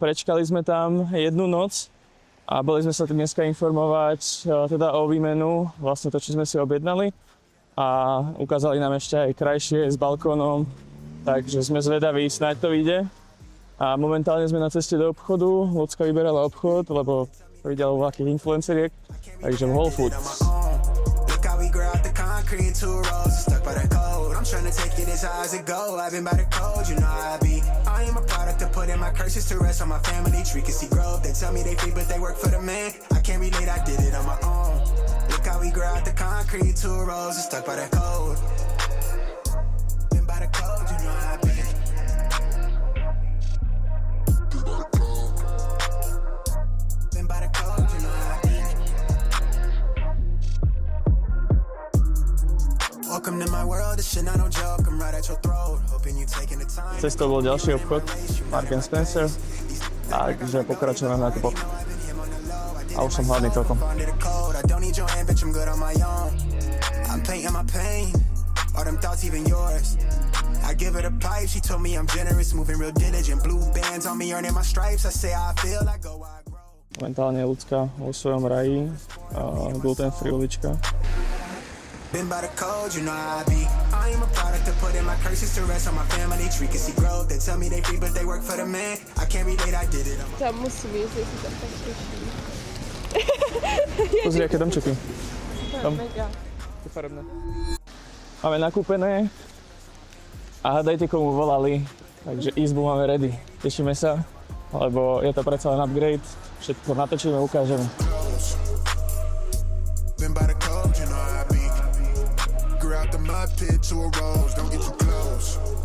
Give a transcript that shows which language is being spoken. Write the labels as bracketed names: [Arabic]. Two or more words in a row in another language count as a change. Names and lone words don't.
[Slovak] prečkali sme tam jednu noc a boli sme sa tu dneska informovať teda o výmenu, vlastne to, čo sme si objednali a ukázali nám ešte aj krajšie s balkónom, takže sme zvedaví, snáď to vyjde. A momentálne sme na ceste do obchodu, Lucka vyberala obchod, lebo videla u veľkých influenceriek, takže v Whole Foods. [English] I'm trying to take it as high as it go. I've been by the code, you know how I be. I am a product of putting my curses to rest on my family tree. Can see growth, they tell me they free, but they work for the man. I can't relate, I did it on my own. Look how we grow out the concrete, two roses stuck by the code. Been by the code, you know how I be. Been by the code, you know how I be. Welcome to my world, this shit not no joke. I'm right at your throat, hoping you taking the time. [Slovak] Cestou bol ďalší obchod, Marks & Spencer, takže pokračujeme v nákupoch. A už som hladný celkom. [English] I'm painting my pain, all them thoughts even yours. I give her the pipe, she told me I'm generous, moving real diligent. Blue bands on me, earning my stripes. I say I feel, I go, I grow. [Slovak] Momentálne je ľudská vo svojom raji, gluten-free ulička. [English] Been by the code, you know how I be. I am a product of putting my curses to rest on my family tree. Can see growth, they tell me they free, but they work for the man. I can't relate, I did it. [Slovak] Tam musím ísť, si tam tak teší. Pozri, aké domčeky. Tam. Mega. Je farebné. Máme nakúpené a hádajte, komu volali. Takže izbu máme ready. Tešíme sa, lebo je to predsa len upgrade. Všetko natočíme, ukážeme. [English] Been by the code, you know how I be. Out the mud pit to a rose, don't get too close.